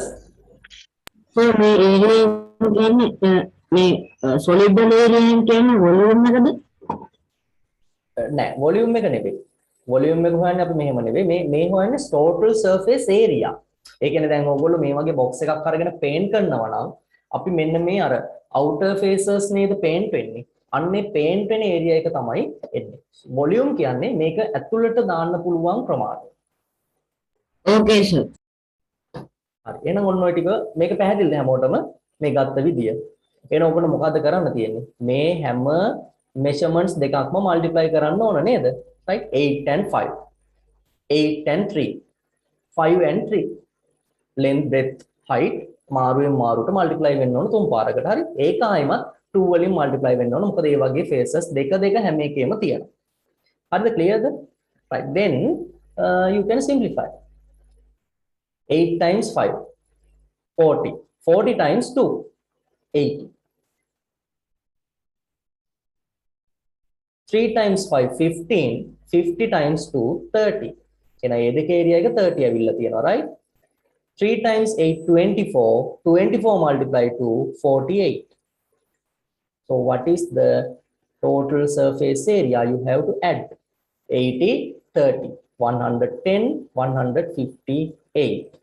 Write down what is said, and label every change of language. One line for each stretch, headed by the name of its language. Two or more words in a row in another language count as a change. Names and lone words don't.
Sinhala: So මේ area කියන්නේ මේ
English: solid area
Sinhala: කියන්නේ volume එකද? නෑ volume එක නෙවෙයි volume එක හොයන්නේ අපි මෙහෙම නෙවෙයි මේ හොයන්නේ
English: total surface area
Sinhala: ඒ කියන්නේ දැන් ඕගොල්ලෝ මේ වගේ box එකක් අරගෙන paint කරනවා නම් අපි මෙන්න මේ අර
English: outer faces
Sinhala: නේද paint වෙන්නේ අන්නේ paint වෙන area එක තමයි එන්නේ volume කියන්නේ මේක ඇතුළට දාන්න පුළුවන් ප්‍රමාණය
English: Okay sir.
Sinhala: හරි එහෙනම් ඔන්න ඔය ටික මේක පැහැදිලිද හැමෝටම මේ ගත්ත විදිය එහෙනම් ඔබට මොකද්ද කරන්න තියෙන්නේ මේ හැම measurements දෙකක්ම multiply කරන්න ඕන නේද right
English: 8 and 5 8 and 3 5 and 3 length breadth height
Sinhala: මාරුවෙන් මාරුවට multiply වෙන්න ඕන තුන් පාරකට හරි ඒක ආයිමත් 2 වලින් multiply වෙන්න ඕන මොකද මේ වගේ faces දෙක හැම එකේම තියෙනවා හරිද clearද
English: right then you can simplify 8 times 5 40 40 times 2 80 3 times 5 15 50 times 2 30
Sinhala: එහෙනම් මේ දෙකේ area එක 30 ඇවිල්ලා තියෙනවා
English: right 3 times 8 24 24 multiply 2 48 so what is the total surface area you have to add 80 30 110 158